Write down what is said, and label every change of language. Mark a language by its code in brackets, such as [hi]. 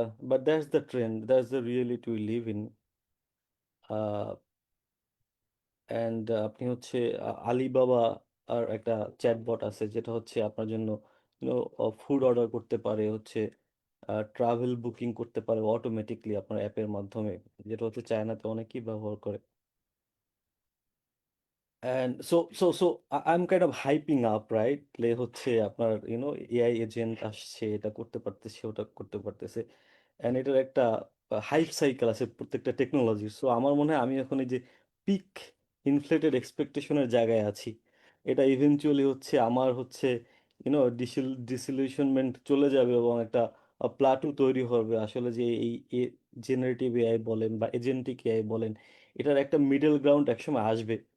[en] But that's the trend, that's the reality we live in. [bn] And আপনি হচ্ছে Alibaba আর একটা chatbot আছে যেটা হচ্ছে আপনার জন্য ফুড অর্ডার করতে পারে, হচ্ছে ট্রাভেল বুকিং করতে পারে অটোমেটিকলি আপনার অ্যাপের মাধ্যমে, যেটা হচ্ছে চায়নাতে অনেকেই ব্যবহার করে। [en] And so I'm kind of hyping up, right? [bn] হচ্ছে আপনার এআই এজেন্ট আসছে, এটা করতে পারতেছে, ওটা করতে পারতেছে। এন্ড এটার একটা হাইপ সাইকেল আছে প্রত্যেকটা টেকনোলজি। সো আমার মনে হয় আমি এখন এই যে পিক ইনফ্লেটেড এক্সপেকটেশনের জায়গায় আছি। এটা ইভেনচুয়ালি হচ্ছে আমার হচ্ছে ডিসিলিউশনমেন্ট চলে যাবে এবং একটা প্লাটু তৈরি হবে আসলে, যে এই জেনারেটিভ এআই বলেন বা এজেন্টিক এআই বলেন, এটার একটা মিডল গ্রাউন্ড একসময় আসবে।